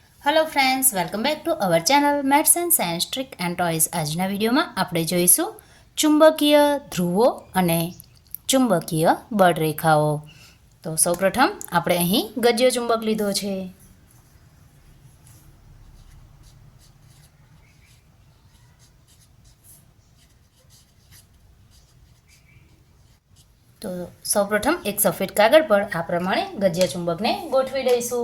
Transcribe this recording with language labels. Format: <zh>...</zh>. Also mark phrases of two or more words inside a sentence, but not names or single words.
<en>Hello friends, welcome back to our channel Maths and Science Trick and Toys.</en> <gu>આજના વીડિયોમાં આપણે જોઈશું ચુંબકીય ધ્રુવો અને ચુંબકીય બળરેખાઓ। તો સૌપ્રથમ આપણે અહીં ગદ્ય ચુંબક લીધો છે। તો સૌપ્રથમ એક સફેદ કાગળ પર આ પ્રમાણે ગદ્ય ચુંબકને ગોઠવી દઈશું।</gu>